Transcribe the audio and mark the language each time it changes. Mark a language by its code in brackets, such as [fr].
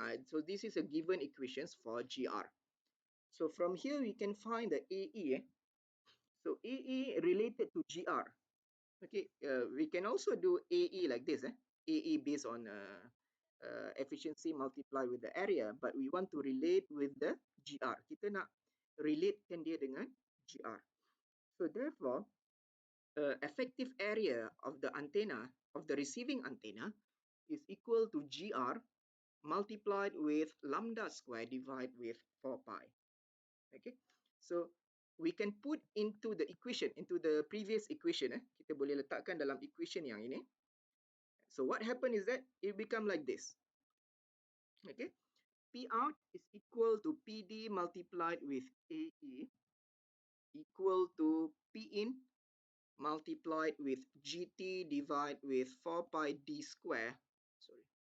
[en] So this is a given equations for GR. So from here we can find the AE. So AE related to GR. Okay, we can also do AE like this. AE based on efficiency multiplied with the area, but we want to relate with the GR. [ms] Kita nak relatekan dia dengan GR. [en] So therefore, effective area of the antenna, of the receiving antenna, is equal to GR multiplied with lambda square divided with 4 pi. Okay, so we can put into the equation, into the previous equation. [ms] Kita boleh letakkan dalam equation yang ini. [en] So what happened is that it become like this. Okay, P out is equal to PD multiplied with AE equal to P in multiplied with GT divided with 4 pi d square. Sorry.